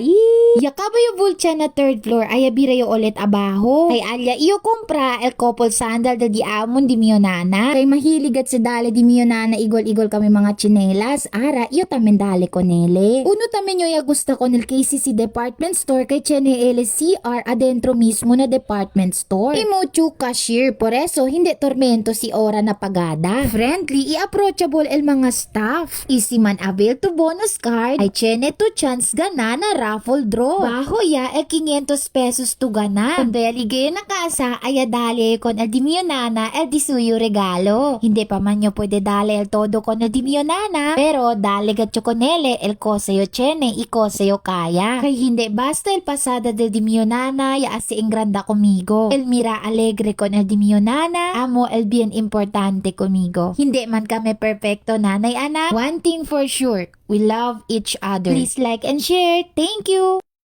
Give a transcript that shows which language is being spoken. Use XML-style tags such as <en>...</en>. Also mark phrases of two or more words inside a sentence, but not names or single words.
<cbk>Yakabayo bulcha na third floor, ayabira yo ulit abaho. Kay alya iyo kumpra el couple sandal da di amon di miyo nana. Kay mahiligat sa dale di miyo nana, igol-igol kami mga chinelas. Ara, iyo tamen dale ko nele. Uno tamen yo ya gusto ko nil KCC</cbk> <en>department store</en> <cbk>kay Chene LCR adentro mismo na</cbk> <en>department store.</en> <cbk>Imuchu cashier, por eso hindi tormento si ora na pagada. Friendly, i-approachable el mga staff. Easy man avail to</cbk> <en>bonus card,</en> <cbk>ay Chene to chance gana na</cbk> <en>raffle draw.</en> <cbk>Baho ya el 500 pesos to gana. Kundo ya ligay na kasa, ay dali kon el dimio nana el disuyo regalo. Hindi pa man nyo pwede dali el todo kon el dimio nana, pero dali gatyo konele el koseyo Chene, ikoseyo kaya. Kay hindi basta el pasada del dimio nana, ya asi ingranda conmigo. El mira alegre con el dimio nana, amo el bien importante conmigo. Hindi man kami perfecto nanay anak.</cbk> <en>One thing for sure, we love each other. Please like and share. Thank you!</en>